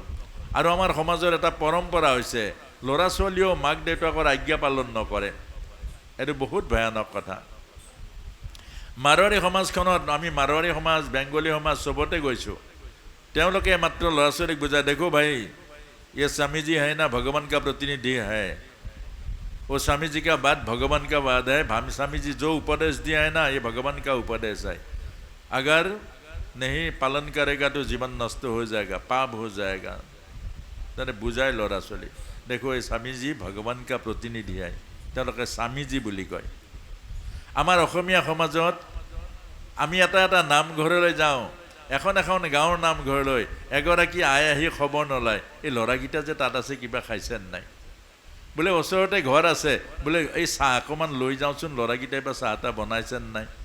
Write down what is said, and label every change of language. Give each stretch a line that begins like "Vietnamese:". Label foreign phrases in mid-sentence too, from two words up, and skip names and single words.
Assamese: আৰু আমাৰ সমাজৰ এটা পৰম্পৰা হৈছে ল'ৰা ছোৱালীয়েও মাক দেউতাকৰ আজ্ঞা পালন নকৰে। এইটো বহুত ভয়ানক কথা। মাৰোৱাৰী সমাজখনত, আমি মাৰোৱাৰী সমাজ, বেংগলী সমাজ চবতে গৈছোঁ, তেওঁলোকে মাত্ৰ ল'ৰা ছোৱালীক বুজায়,
Hindi: देखो भाई ये स्वामी जी है ना, भगवान का प्रतिनिधि है, वो स्वामी जी का बात भगवान का बात है, स्वामी जी जो उपदेश दिया है ना, ये भगवान का उपदेश है, अगर नहीं पालन करेगा तो जीवन नष्ट हो जाएगा, पाप हो जाएगा।
Assamese: তেনে বুজায় ল'ৰা ছোৱালী,
Hindi: देखो ये स्वामी जी भगवान का प्रतिनिधि है,
Assamese: তেওঁলোকে স্বামীজী বুলি কয়। আমাৰ অসমীয়া সমাজত আমি এটা নামঘৰলৈ যাওঁ, এখন গাঁৱৰ নামঘৰলৈ, এগৰাকী আহি খবৰ নলয়, এই ল'ৰাকেইটা যে তাত আছে কিবা খাইছে নাই, বোলে ওচৰতে ঘৰ আছে, বোলে এই চাহ অকণমান লৈ যাওঁচোন, ল'ৰাকেইটাই বা চাহ এটা বনাইছে নাই।